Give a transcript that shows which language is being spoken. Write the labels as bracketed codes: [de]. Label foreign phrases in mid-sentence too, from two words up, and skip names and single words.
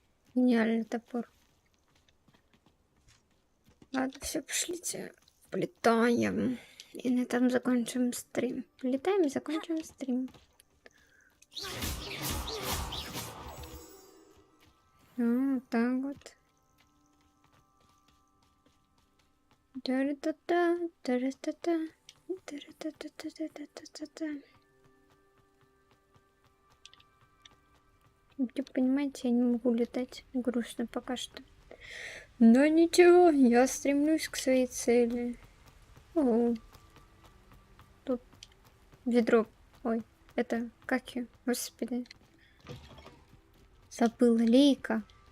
[ru] Гениальный топор. Ладно, все, пошлите. Полетаем. И на этом закончим стрим. Полетаем и закончим стрим. Вот так вот. Та-ра-та-та, та-ра-та-та, та-ра-та-та-та-та-та-та-та. Вы понимаете, я не могу летать. Грустно пока что. Но ничего, я стремлюсь к своей цели. О, тут ведро. Ой, это как ее? Господи. Забыла. Лейка.